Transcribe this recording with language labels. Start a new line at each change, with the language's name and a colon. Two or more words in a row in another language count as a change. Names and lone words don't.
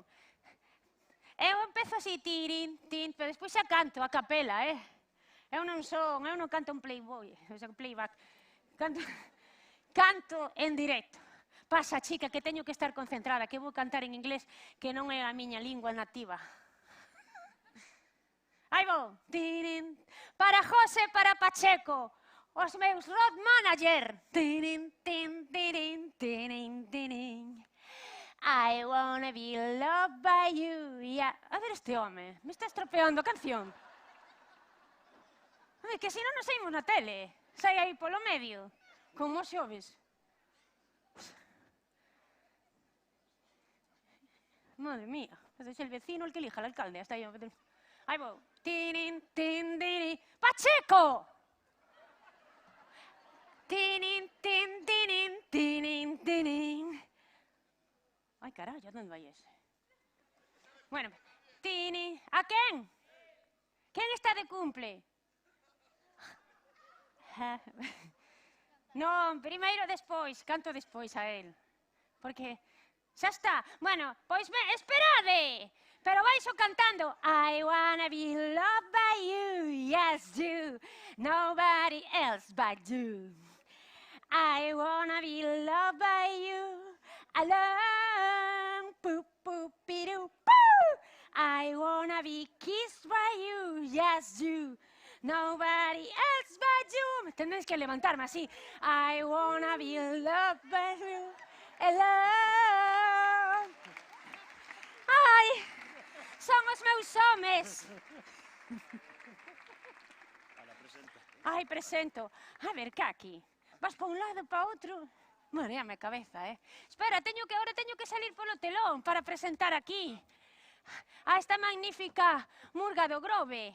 Galician: Eu empezo así, tirín, tin, pero despois xa canto a capela, Eu non canto un playboy, playback. Canto en directo. Pasa, chica, que teño que estar concentrada, que vou cantar en inglés, que non é a miña lingua nativa. Aí vou. Para José, para Pacheco, os meus
English: road manager. I wanna be loved by you.
Galician: A ver este home, me está estropeando a canción. Que se non nos saímos na tele. Sai aí polo medio, como xoves.
Spanish: Madre mía, es el vecino el que elija al alcalde. Hasta ahí. Ahí voy. ¡Pacheco! Ay, carajo, ¿dónde va ese? Bueno, ¿a quién? ¿Quién está de cumple?
Galician: Non, primeiro despois, canto despois a él. Porque xa está. Bueno, pois esperade. Pero baixo cantando.
English: I wanna be loved by you, yes you. Nobody else but you. I wanna be loved by you. Alone, poop, poop, pidoo, poo. I wanna be kissed by you, yes you. Nobody else but you.
Spanish: Tendréis que levantarme así.
English: I wanna be loved by you. Hello. Ai,
Galician: son os meus homes. Ai, presento. A ver, que aquí? Vas pa un lado, pa outro. Mareame a cabeza, Espera, ahora teño que salir polo telón para presentar aquí a esta magnífica Murga do Grove.